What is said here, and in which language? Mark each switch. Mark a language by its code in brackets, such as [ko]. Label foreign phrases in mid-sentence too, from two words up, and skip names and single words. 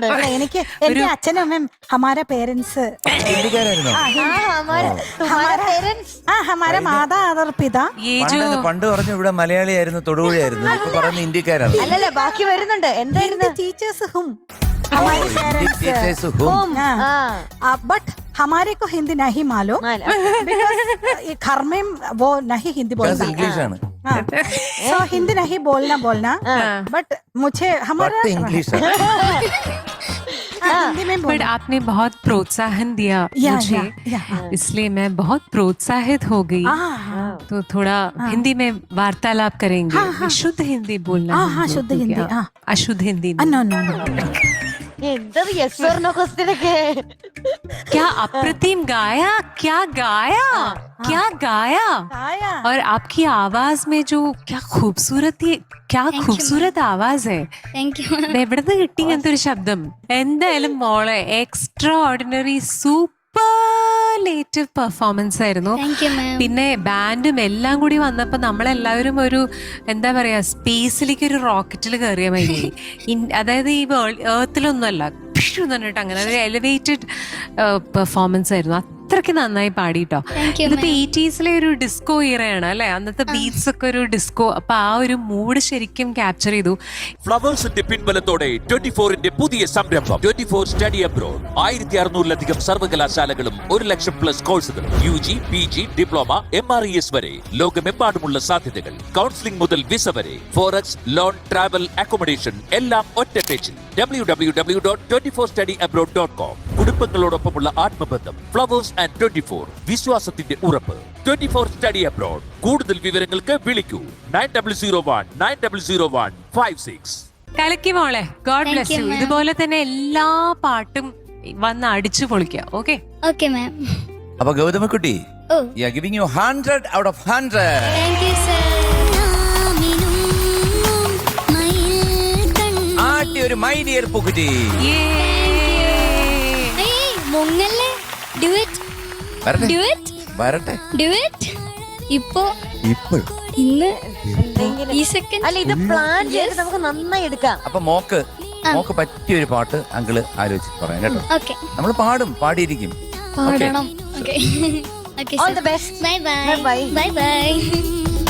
[ml] എനിക്ക് എന്റെ അച്ഛനും അമ്മയും [hi] हमारा पेरेंट्स हमारा माता आदर पिता. [ml] പണ്ട് പറഞ്ഞു ഇവിടെ മലയാളിയായിരുന്നു, തൊടുപുഴയായിരുന്നു. ഇപ്പൊ പറയുന്നത് ഇന്ത്യക്കാരാണ്. അല്ലല്ല, ബാക്കി വരുന്നുണ്ട്. എന്തായിരുന്നു? ടീച്ചേഴ്സ് ഹും [hi] ഹമാരെ हमारे को हिंदी नहीं मालूम बिकॉज घर में वो नहीं हिंदी बोलता [ml] ഇംഗ്ലീഷ് ആണ്. [hi] सो हिंदी नहीं बोलना बट मुझे हमारा [ml] പത്ത് ഇംഗ്ലീഷ് ആണ്. [hi] हिंदी में बट बोलना आपने बहुत प्रोत्साहन दिया मुझे, इसलिए मैं बहुत प्रोत्साहित हो गई। तो थोड़ा हिंदी में वार्तालाप करेंगे। मैं शुद्ध हिंदी बोलना हाँ शुद्ध हिंदी अशुद्ध हिंदी नहीं। [en] no no [ml] എന്തൊരു [en] yes or no question [ml] ഒക്കെ. [hi] क्या अप्रतिम गाया, क्या गाया, क्या गाया। आया और आपकी आवाज में जो क्या खूबसूरती, क्या [en] you, [hi] खूबसूरत आवाज है. [en] thank you [ml] ഇത് എവിടുന്ന് കിട്ടി ഇങ്ങനത്തെ ഒരു ശബ്ദം? എന്തായാലും മോളെ [en] extra ordinary superlative performance [ml] ആയിരുന്നു. [en] thank you ma'am. [ml] പിന്നെ ബാൻഡും എല്ലാം കൂടി വന്നപ്പോൾ നമ്മളെല്ലാവരും ഒരു എന്താ പറയാ സ്പേസിലേക്ക് ഒരു റോക്കറ്റിൽ കയറിയ മതി. അതായത് ഈ ഏർത്തിലൊന്നുമല്ല, പറഞ്ഞിട്ട് അങ്ങനെ ഒരു [en] elevated performance [ml] ആയിരുന്നു. അത്രയ്ക്ക് നന്നായി പാടിട്ടോ. [en] Thank you, [ml] ഇതിപ്പോ [en] ma'am. [ml] 80s ഒരു ഡിസ്കോ ഇറയാണ് അല്ലെ, അന്നത്തെ ബീറ്റ്സ് ഒക്കെ ഒരു ഡിസ്കോ. അപ്പൊ ആ ഒരു മൂഡ് ശരിക്കും ക്യാപ്ചർ ചെയ്തു. ഫ്ലവേഴ്സിന്റെ പിൻബലത്തോടെ 24ന്റെ പുതിയ സംരംഭം 24 സ്റ്റഡി അബ്രോഡ്. 1600-ലധികം സർവകലാശാലകളും 1,00,000+ കോഴ്സുകളും UG, PG, ഡിപ്ലോമ, MRES വരെ ലോകമെമ്പാടുമുള്ള സാധ്യതകൾ. കൗൺസിലിംഗ് മുതൽ വിസ വരെ, [en] forex, loan, travel, accommodation [ml] എല്ലാം ഒറ്റ പേജിൽ. www.24studyabroad.com. കുടുംബങ്ങളോടൊപ്പമുള്ള ആത്മബന്ധം. ഫ്ലവേഴ്സ് ആൻഡ് 24 വിശ്വാസത്തിന്റെ ഉറപ്പ്. 24 സ്റ്റഡി അബ്രോഡ്. കൂടുതൽ വിവരങ്ങൾക്ക് വിളിക്കൂ 9001900156. കലക്കി മോളെ, [en] ഗോഡ് Thank ബ്ലെസ് you, യു. ma'am. [ml] ഇതുപോലെ തന്നെ എല്ലാ പാട്ടും വന്ന് അടിച്ചു പൊളിക്കുക. [en] ഓക്കെ, okay ma'am. [ml] അപ്പൊ ഗൗതമിക്കുട്ടി, ഓ [en] giving you 100 out of 100. thank you sir. [ml] ആട്ടി ഒരു [en] my dear [ml] പൂക്കുറ്റി. മുങ്ങല്ലേ. ഡുവറ്റ് വരട്ടെ ഡുവറ്റ് വരട്ടെ ഡുവറ്റ് ഇപ്പോ ഇപ്പോൾ. ഇന്ന് ഈ സെക്കൻഡ്. അല്ല ഇത് പ്ലാൻ ചെയ്ത് നമുക്ക് നന്നായി എടുക്കാം. അപ്പൊ മോക്ക് പറ്റിയ ഒരു പാട്ട് അങ്കിള് ആലോചിച്ച് പറയാം കേട്ടോ. ഓക്കെ, നമ്മൾ പാടിയിരിക്കും. പാടണം. [en] okay okay, All the best. bye bye Bye bye. bye bye.